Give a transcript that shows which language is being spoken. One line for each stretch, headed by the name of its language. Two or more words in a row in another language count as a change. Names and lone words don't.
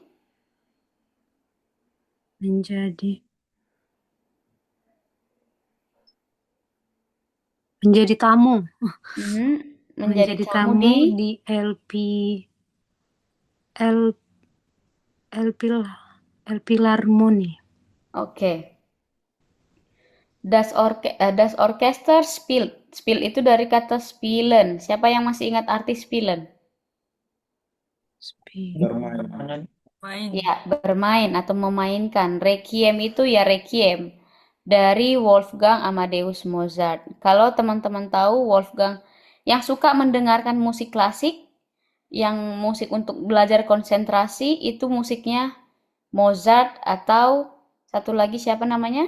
Indonesian: Menjadi tamu. mhm, menjadi Menjadi tamu tamu di di L Philharmony. Oke.
German: Das Orchester spielt.
Indonesian: Spiel itu dari kata spielen. Siapa yang masih ingat arti spielen? Bermain. Main. Ya, bermain atau memainkan. Requiem itu ya requiem dari Wolfgang Amadeus Mozart. Kalau teman-teman tahu Wolfgang yang suka mendengarkan musik klasik, yang musik untuk belajar konsentrasi itu musiknya Mozart atau satu lagi siapa namanya?